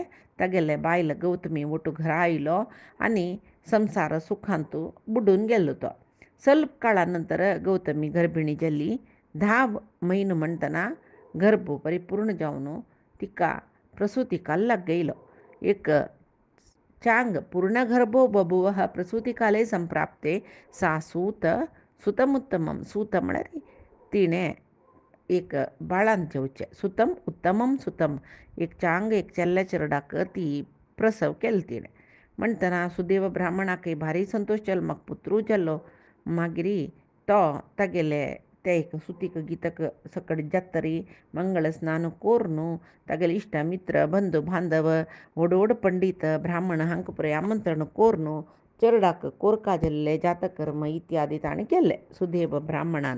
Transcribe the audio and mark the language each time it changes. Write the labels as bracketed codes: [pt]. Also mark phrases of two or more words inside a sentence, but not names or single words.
[kok] तागेले बायल गौतमी वटू घरा आयलो आनी संसार सुखांत बुडून गेल्लो तो. ಸ್ವಲ್ಪ काळा नंतर गौतमी गर्भिणी जाल्ली. 10 म्हयनो म्हणटना गर्भ परिपूर्ण जावन तिका प्रसूतिकाल लाग गेलो. एक चांग [sa] पूर्ण गर्भो बभुवः प्रसूतिकाले संप्राप्ते सा सुतमुत्तमम. [kok] सूत म्हळ्यार तिणें एक बाळान जेवचें. [sa] सुतम उत्तमम सुतम. [kok] एक चांग एक चेल्ल्या चेरडाक ती प्रसव केलो तिणें. म्हणटना सुदैव ब्राह्मणाकय भारी संतोश जालो, म्हाका पुत्रू जाल्लो. मागीर तो तागेले ते एक सुतीक गितक सकट जातरी मंगळ स्नान कोरून तागेले इश्ट मित्र बंधू बांधव व्हड पंडीत ब्राह्मण हांकां पुराय आमंत्रण कोरून चेरडाक कोरका जाल्ले जातकर्म इत्यादी ताणें केले सुदैव ब्राह्मणान.